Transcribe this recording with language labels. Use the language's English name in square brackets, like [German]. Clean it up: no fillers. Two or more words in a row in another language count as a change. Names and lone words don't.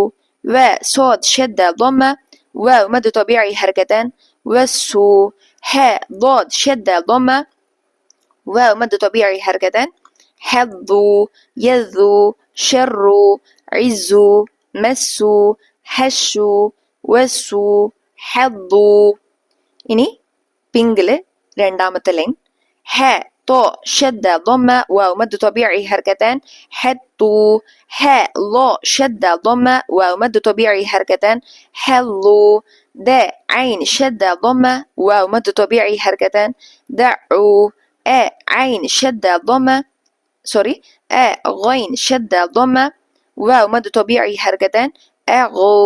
[Arabic] وصاد شدة ضمة واو مد طبيعي حركتان وسوا. حاء ضاد شدة ضمة واو مد طبيعي حركتان حظوا. يذوا شروا عزوا مسوا هشوا وسوا حظوا. [Malayalam] ഇനി പിങ്കില് രണ്ടാമത്തെ ലൈൻ. [Arabic] ഹ طاء شدة ضمة واو مد طبيعي حركتان حطوا. ح ضاء شدة ضمة واو مد طبيعي حركتان حلوا. داء عين شدة ضمة واو مد طبيعي حركتان دعوا. عين شدة ضمة غين شدة ضمة واو مد طبيعي حركتان أغوا.